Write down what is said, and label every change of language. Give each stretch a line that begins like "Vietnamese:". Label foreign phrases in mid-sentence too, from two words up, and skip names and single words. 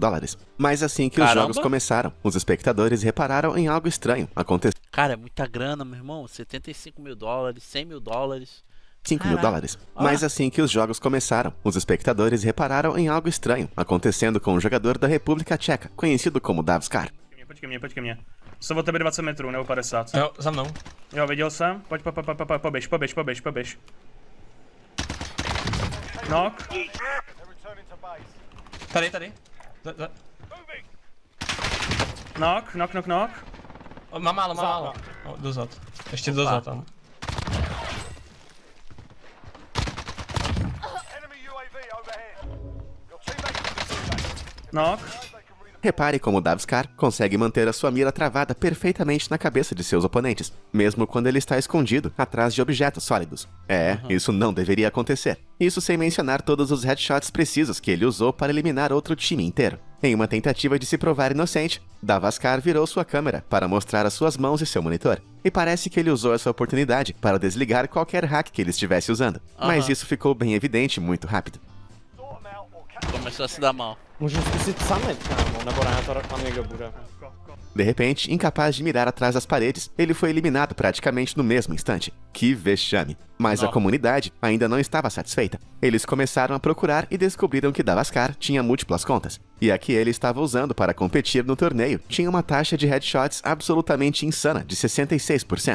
Portuguese: Mas assim que os jogos começaram, os espectadores repararam em algo estranho acontecendo. Cara, é muita grana, meu irmão. $75 mil, $100 mil. $5 mil. Mas assim que os jogos começaram, os espectadores repararam em algo estranho acontecendo com um jogador da República Tcheca, conhecido como Davskar.
Czech: Pojď ke mně. Jsou od tebe 20 metrů, nebo 50. Jo, za mnou. Jo, viděl jsem. Poběž. Knock. Tady. Knock. Mám málo. Dozad. Ještě dozad tam. Knock.
Portuguese: Repare como Davskar consegue manter a sua mira travada perfeitamente na cabeça de seus oponentes, mesmo quando ele está escondido atrás de objetos sólidos. Isso não deveria acontecer. Isso sem mencionar todos os headshots precisos que ele usou para eliminar outro time inteiro. Em uma tentativa de se provar inocente, Davskar virou sua câmera para mostrar as suas mãos e seu monitor. E parece que ele usou essa oportunidade para desligar qualquer hack que ele estivesse usando. Mas isso ficou bem evidente muito rápido. Começou a se dar mal.
Czech: Můžu zkusit summit, kámo, nebo ne, to tam někdo bude.
Portuguese: De repente, incapaz de mirar atrás das paredes, ele foi eliminado praticamente no mesmo instante. Que vexame! Mas a comunidade ainda não estava satisfeita. Eles começaram a procurar e descobriram que Davaskar tinha múltiplas contas. E a que ele estava usando para competir no torneio tinha uma taxa de headshots absolutamente insana, de 66%.